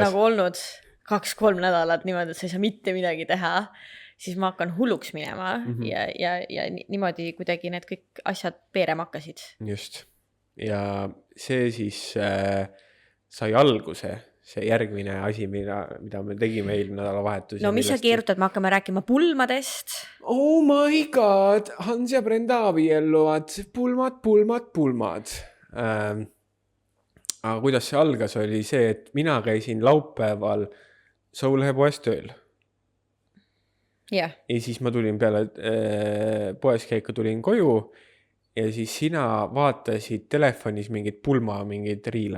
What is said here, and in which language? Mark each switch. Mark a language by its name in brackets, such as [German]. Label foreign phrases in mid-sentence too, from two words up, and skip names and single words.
[Estonian] nagu olnud 2-3 nädalat niimoodi, et sa ei saa mitte midagi teha, siis ma hakkan hulluks minema ja niimoodi kuidagi need kõik asjad peerema hakkasid. Just. Ja see siis sai alguse, see järgmine asi, mida me tegime eelmine nädalavahetus. No mis sa keerutad, me hakkame rääkima pulmadest. [English] Oh my god, [Estonian] Hans ja Brenda abielluvad, pulmad. Aga kuidas see algas, oli see, et mina käisin laupäeval Soulehe poes tööl. Jah. Ja siis ma tulin peale poes käiku, tulin koju ja siis sina vaatasid telefonis mingid riile.